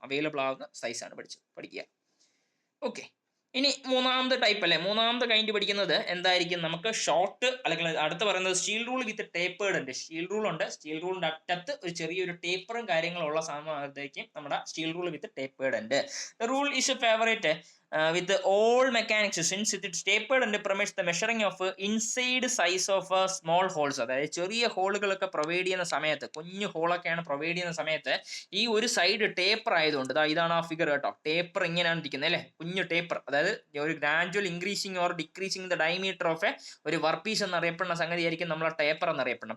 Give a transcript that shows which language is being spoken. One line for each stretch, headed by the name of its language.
Malayalam: Available ആവുന്ന size ആണ് പഠിക്കുക. ഓക്കെ, ഇനി മൂന്നാമത്തെ ടൈപ്പ് അല്ലെ, മൂന്നാമത്തെ കൈൻഡ് പഠിക്കുന്നത് എന്തായിരിക്കും? നമുക്ക് ഷോർട്ട് അല്ലെങ്കിൽ അടുത്ത് പറയുന്നത് സ്റ്റീൽ റൂൾ വിത്ത് ടേപ്പേർഡ് ഉണ്ട്. സ്റ്റീൽ റൂൾ ഉണ്ട്. സ്റ്റീൽ റൂളിന്റെ അറ്റത്ത് ഒരു ചെറിയൊരു ടേപ്പറും കാര്യങ്ങളുള്ള സാധനമായിരിക്കും നമ്മുടെ സ്റ്റീൽ റൂൾ വിത്ത് ടേപ്പേർഡ് ഉണ്ട്.
English: The rule is a favourite with all mechanics since it is tapered and permits the measuring of inside size of small holes.
Malayalam: അതായത് ചെറിയ ഹോളുകളൊക്കെ provide ചെയ്യുന്ന സമയത്ത്, കുഞ്ഞു ഹോളൊക്കെയാണ് പ്രൊവൈഡ് ചെയ്യുന്ന സമയത്ത് ഈ ഒരു സൈഡ് ടേപ്പർ ആയതുകൊണ്ട്, ഇതാണ് ആ ഫിഗർ കേട്ടോ. ടേപ്പർ ഇങ്ങനെയാണ് ഇരിക്കുന്നത് അല്ലെ, കുഞ്ഞു ടേപ്പർ. അതായത് ഒരു
English: gradual increasing or decreasing the diameter of
Malayalam: ഒരു വർക്ക് പീസ് എന്നറിയപ്പെടുന്ന സംഗതി ആയിരിക്കും നമ്മളെ ടേപ്പർ എന്നറിയപ്പെടുന്നത്.